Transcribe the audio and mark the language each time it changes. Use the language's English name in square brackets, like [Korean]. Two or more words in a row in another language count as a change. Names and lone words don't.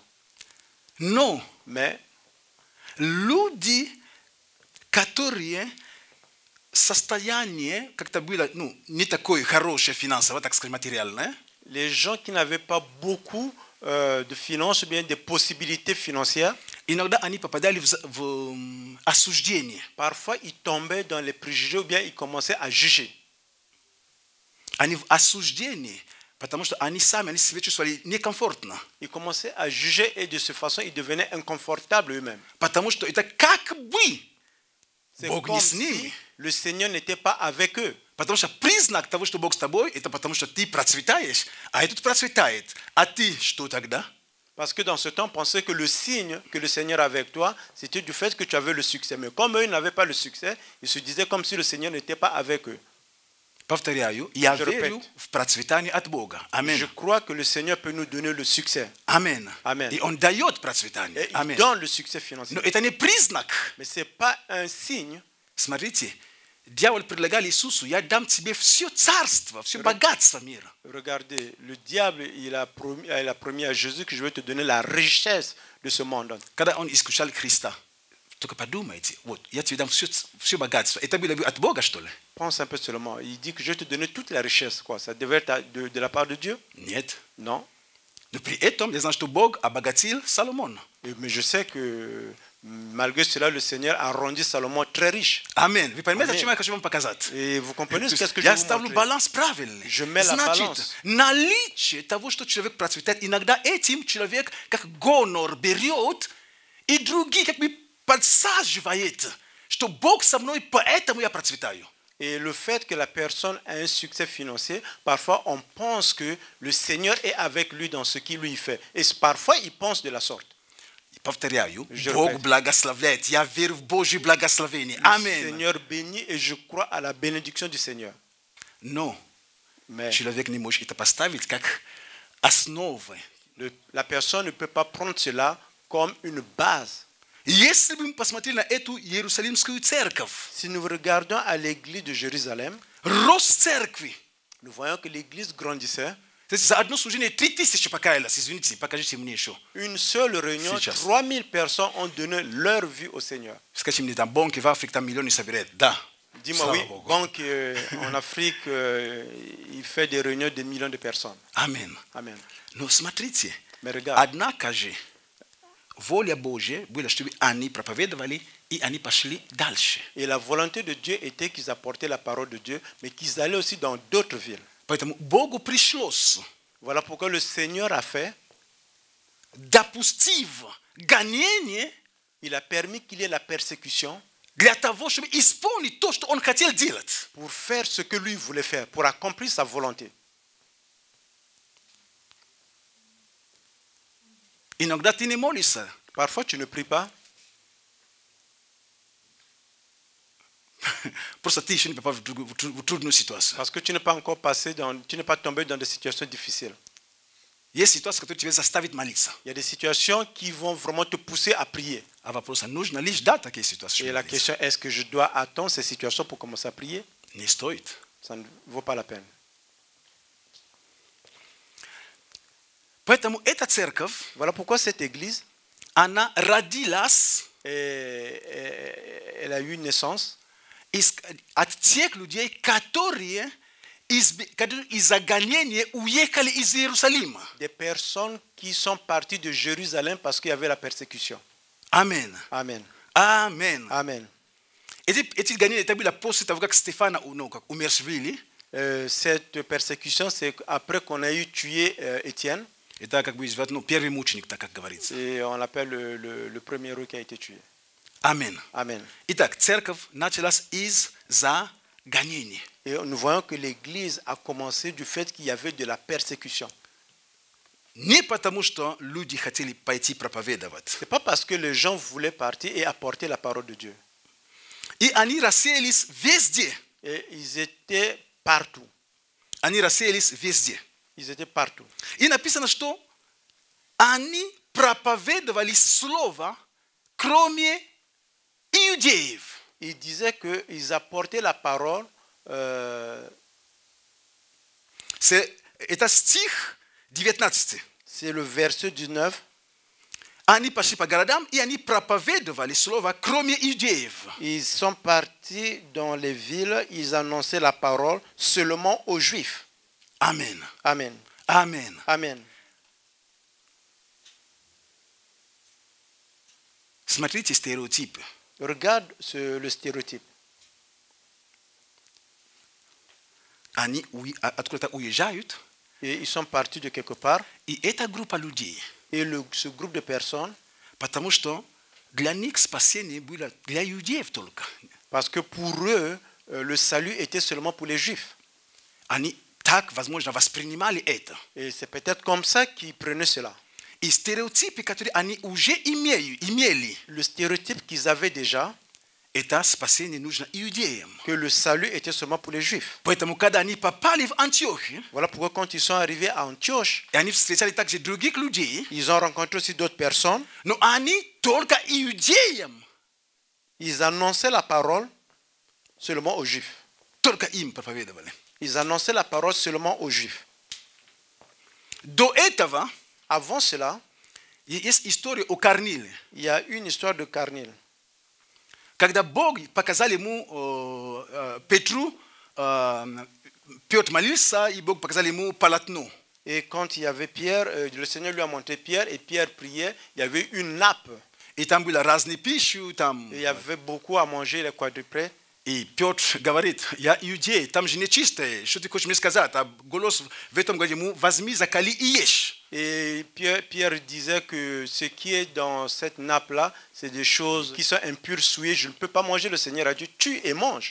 [Russian] Но [French] Mais [Russian] люди, которые состояние как-то было не такое хорошее финансово, так сказать, материальное, [French] les gens qui n'avaient pas beaucoup de finances ou bien des possibilités financières, [Russian] иногда они попадали в осуждение. [French] parfois ils tombaient dans les préjugés ou bien ils commençaient à juger. [Russian] Они в осуждении, потому что они сами, они себя чувствовали некомфортно. [French] Ils commençaient à juger et de cette façon ils devenaient inconfortables eux-mêmes. [Russian] Потому что это как бы [French] C'est [Russian] Бог [French] comme [Russian] не с [French] si [Russian] ними. [French] le Seigneur n'était pas avec eux. [Russian] Потому что признак того, что Бог с тобой, это потому что ты процветаешь, а этот процветает. А ты что тогда? [French] Parce que dans ce temps, on pensait que le signe que le Seigneur avait avec toi, c'était du fait que tu avais le succès. Mais comme eux n'avaient pas le succès, ils se disaient comme si le Seigneur n'était pas avec eux. [Russian] Повторяю, я [French] Je [Russian] верю [French] répète. [Russian] в процветание от Бога. [French] Je [Russian] Аминь. [French] crois que le Seigneur peut nous donner le succès. [Russian] Аминь. [French] Amen. [Russian] И Он дает [French] Et [Russian] процветание. [French] il [Russian] Аминь. [French] donne le succès financier. [Russian] Но это не признак. [French] Mais ce n'est pas un signe. [Russian] Смотрите, дьявол предлагал Иисусу, я дам тебе все царство, все богатство мира. Regardez, le diable, il a promis à Jésus que je vais te donner la richesse de ce monde. Когда он искушал Христа, только подумайте, вот, я тебе дам все богатство. Это было от Бога, что ли? [French] Pense un peu seulement. Il dit que je vais te donner toute la richesse. Quoi. Ça devait être de la part de Dieu? [Russian] Нет. [French] Non. [Russian] Но при этом я знаю, что Бог обогатил Соломона. [French] Mais je sais que malgré cela, le Seigneur a rendu Salomon très riche. [Russian] Аминь. Вы понимаете, Аминь. о чем я хочу вам показать? [French] Et vous comprenez qu'est-ce que je [Russian] Я [French] vais vous [Russian] ставлю [French] montrer? [Russian] баланс правильный. [French] Je mets la [Russian] Значит, [French] balance. [Russian] наличие того, что человек процветает, иногда этим человек как гонор берет и другие как бы подсаживает, что Бог со мной, поэтому я процветаю. [French] Et le fait que la personne a un succès financier, parfois on pense que le Seigneur est avec lui dans ce qu'il lui fait. Et parfois il pense de la sorte. [Russian] Повторяю, [French] Je [Russian] Бог [French] répète. [Russian] благословляет. Я верю в Божье благословение. [French] Le [Russian] Аминь. [French] Seigneur bénit et je crois à la bénédiction du Seigneur. [Russian] Но [French] Mais [Russian] человек не может это поставить как основой. [French] la personne ne peut pas prendre cela comme une base. [Russian] Если бы мы посмотрели на эту Иерусалимскую церковь, [French] Si nous regardons à l'église de Jérusalem, [Russian] рост церкви, [French] nous voyons que l'église grandissait. [Russian] то есть за одно служение 3000 покаялось. Извините, покажите мне еще. [French] Une seule réunion, [Russian] Сейчас. [French] 3000 personnes ont donné leur vie au Seigneur. [Russian] Скажите мне, там бонки в Африке там миллионы собирает? Да. [French] Dis-moi [Russian] Слава [French] oui, [Russian] Богу. [French] banque en Afrique, il fait des réunions de millions de personnes. [Russian] Аминь. [French] Amen. [Russian] Но смотрите, [French] Mais regarde, [Russian] однако же воля Божья была чтобы они проповедовали и они пошли дальше. [French] Et la volonté de Dieu était qu'ils apportaient la parole de Dieu, mais qu'ils allaient aussi dans d'autres villes. [Russian] Поэтому Богу пришлось [French] Voilà pourquoi le Seigneur a fait, [Russian] допустив гонение [French] il a permis qu'il y ait la persécution [Russian] для того, чтобы исполнить то, что он хотел делать. [French] pour faire ce que lui voulait faire, pour accomplir sa volonté. [Russian] Иногда ты не молишься, [French] Parfois, tu ne pries pas [Russian] просто ты еще не попал в трудную ситуацию. [French] parce que tu n'es pas encore passé tu n'es pas tombé dans des situations difficiles. [Russian] Есть ситуации, которые тебя заставят молиться. [French] Il y a des situations qui vont vraiment te pousser à prier. [Russian] А вопрос, нужно ли ждать такие ситуации? [French] Et la question, est-ce que je dois attendre ces situations pour commencer à prier? [Russian] Не стоит. [French] Ça ne vaut pas la peine. [Russian] Поэтому эта церковь, [French] Voilà pourquoi cette église, [Russian] она родилась [French] elle a eu une naissance [Russian] от тех людей, которые из-за гонения уехали из Иерусалима. [French] des personnes qui sont parties de Jérusalem parce qu'il y avait la persécution. Amen. Amen. Amen. Amen. [Russian] Эти гонения это было после того, как Стефана умершвили. [French] Cette persécution, c'est après qu'on a eu tué Étienne. [Russian] Это как бы первый мученик, так как говорится. [French] Et on l'appelle le premier héros qui a été tué. Amen. Amen. [Russian] Итак, церковь началась из-за гонений. [French] Et nous voyons que l'église a commencé du fait qu'il y avait de la persécution. [Russian] Не потому, что люди хотели пойти проповедовать. [French] Ce n'est pas parce que les gens voulaient partir et apporter la parole de Dieu. [Russian] И они рассеялись везде. [French] Et ils étaient partout. [Russian] Они рассеялись везде. [French] Ils étaient partout. [Russian] И написано, что они проповедовали слово, кроме иудеев. [French] Il disait qu'ils apportaient la parole. [Russian] Это стих 19. [French] C'est le verset 19. [Russian] Они пошли по городам, и они проповедовали слово, кроме иудеев. [French] Ils sont partis dans les villes, ils annonçaient la parole seulement aux Juifs. Amen. Amen. Amen. Amen. [Russian] Смотрите стереотипы. [French] Regarde le stéréotype. [Russian] Они откуда-то уезжают, [French] Et ils sont partis de quelque part. [Russian] и эта группа людей, [French] Et ce groupe de personnes, [Russian] потому что для них спасение было для иудеев только. [French] parce que pour eux, le salut était seulement pour les Juifs. [Russian] Они так, возможно, воспринимали это. [French] Et c'est peut-être comme ça qu'ils prenaient cela. [Russian] И стереотипы, которые они уже имели, [French] Le stéréotype qu'ils avaient déjà, [Russian] это спасение нужно иудеям. [French] que le salut était seulement pour les Juifs. [Russian] Поэтому, когда они попали в Антиохию, [French] Voilà pourquoi quand ils sont arrivés à Antioche, [Russian] и они встречали также других людей, [French] ils ont rencontré aussi d'autres personnes. [Russian] но они только иудеям, [French] Ils annonçaient la parole seulement aux Juifs. [Russian] только им проповедовали. [French] Ils annonçaient la parole seulement aux Juifs. [Russian] До этого [French] Avant cela, [Russian] есть история о Корниле. [French] il y a une histoire de Cornille. [Russian] Когда Бог показал ему Петру, Петр молился, и Бог показал ему полотно. [French] Et quand il y avait Pierre, le Seigneur lui a montré Pierre et Pierre priait, il y avait une nappe. [Russian] И там было разные пищи, там. [French] Et il y avait beaucoup à manger, les quadruplés. [Russian] И Петр говорит, я иудей, там же нечистое, что ты хочешь мне сказать? А голос в этом говорит ему, возьми, закали и ешь. [French] Et Pierre disait que ce qui est dans cette nappe-là, c'est des choses qui sont impures, souillées. Je ne peux pas manger. Le Seigneur a dit, tue et mange.